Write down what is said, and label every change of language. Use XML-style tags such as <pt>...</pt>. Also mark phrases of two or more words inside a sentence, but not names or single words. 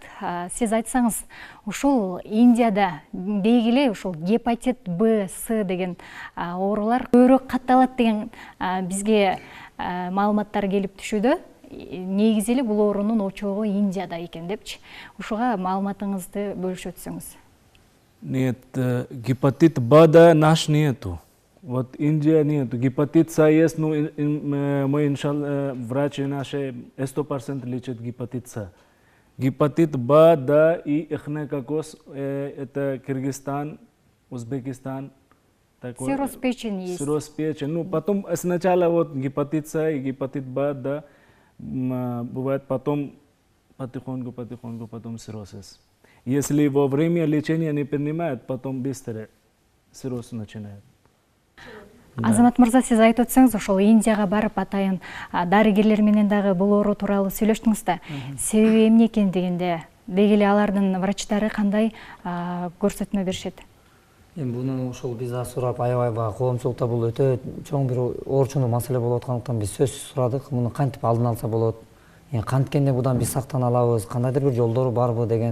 <ky>Сиз айтсаңыз, ушул Индияда деги эле ушул гепатит Б, С деген оорулар көбүрөөк катталат деген бизге маалыматтар келип түшүүдө. Негизи эле бул оорунун очогу Индияда экен депчи. Ушуга маалыматыңызды бөлүшүп өтсөңүз.</ky> <ru>Нет, гепатит Б наш нету. Вот Индия нету. Гепатит С есть, но мы, врачи наши 100% лечат гепатит С. Гепатит Б, да, и эхнекокос, это Кыргызстан, Узбекистан. Цирроз печени есть. Цирроз печени. Ну, потом сначала вот гепатит С и гепатит Б, да, бывает потом потихоньку, потом цирроз. Если во время лечения не принимают, потом быстро цирроз начинает.</ru> <ky>Азамат мырза, сиз айтып өтсөңүз, ошол Индияга барып атайын дарыгерлер менен дагы бул оору тууралуу сүйлөштүңүз да. Себеби эмне экен дегенде, деги эле алардын врачтары кандай көрсөтмө беришет? Эми буну ошол биз да сурап, аябай коомчулукта бул өтө чоң бир оорчундуу маселе болуп аткандыктан биз сөзсүз сурадык, муну кантип алдын алса болот, канткенде будан биз сактана алабыз, кандайдыр бир жолдору барбы деген.</ky>